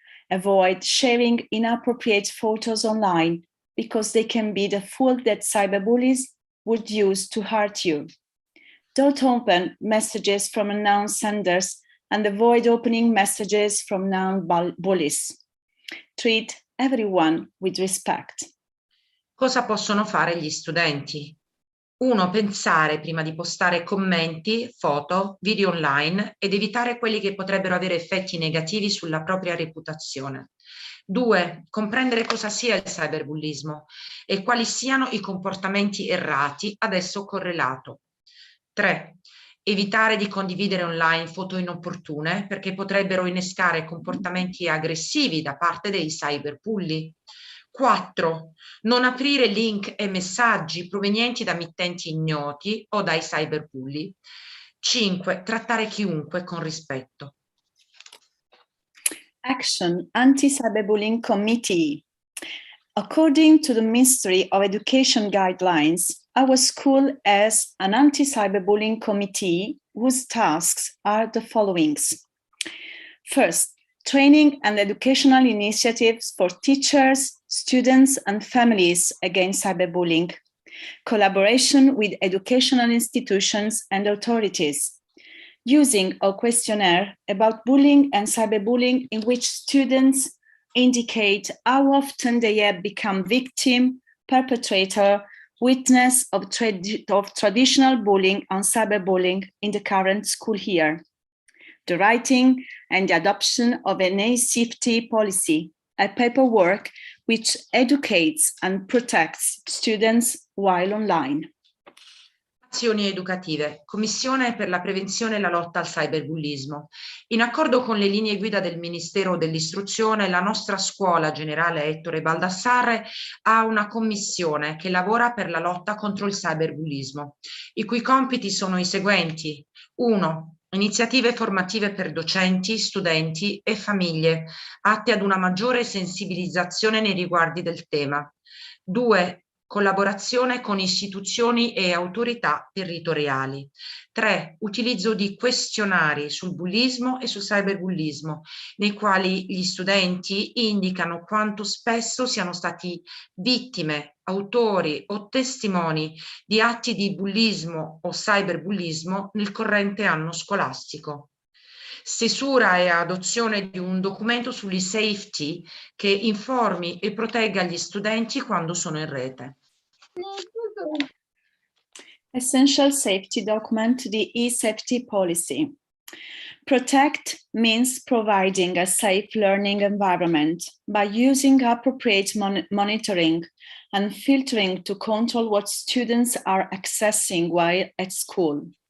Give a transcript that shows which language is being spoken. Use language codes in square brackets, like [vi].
[en] Avoid sharing inappropriate photos online because they can be the tool that cyberbullies would use to hurt you. Don't open messages from unknown senders and avoid opening messages from known bullies. Treat everyone with respect. [it] Cosa possono fare gli studenti? 1. Pensare prima di postare commenti, foto, video online ed evitare quelli che potrebbero avere effetti negativi sulla propria reputazione. 2. Comprendere cosa sia il cyberbullismo e quali siano i comportamenti errati ad esso correlato. 3. Evitare di condividere online foto inopportune perché potrebbero innescare comportamenti aggressivi da parte dei cyberbulli. 4. Non aprire link e messaggi provenienti da mittenti ignoti o dai cyberbulli. 5. Trattare chiunque con rispetto. [en] Action Anti-Cyberbullying Committee. According to the Ministry of Education guidelines, our school has an anti-cyberbullying committee whose tasks are the following. First, training and educational initiatives for teachers, students, and families against cyberbullying. Collaboration with educational institutions and authorities. Using a questionnaire about bullying and cyberbullying in which students indicate how often they have become victim, perpetrator, witness of traditional bullying and cyberbullying in the current school year. The writing and the adoption of an e-safety policy, a paperwork which educates and protects students while online. [it] Azioni educative, Commissione per la prevenzione e la lotta al cyberbullismo. In accordo con le linee guida del Ministero dell'Istruzione, la nostra scuola generale Ettore Baldassarre ha una commissione che lavora per la lotta contro il cyberbullismo, i cui compiti sono i seguenti. 1. Iniziative formative per docenti, studenti e famiglie, atte ad una maggiore sensibilizzazione nei riguardi del tema. 2. Collaborazione con istituzioni e autorità territoriali. 3. Utilizzo di questionari sul bullismo e sul cyberbullismo, nei quali gli studenti indicano quanto spesso siano stati vittime, autori o testimoni di atti di bullismo o cyberbullismo nel corrente anno scolastico. Stesura e adozione di un documento sull'e-safety che informi e protegga gli studenti quando sono in rete. [en] Essential safety document, the e-safety policy. Protect means providing a safe learning environment by using appropriate monitoring and filtering to control what students are accessing while at school.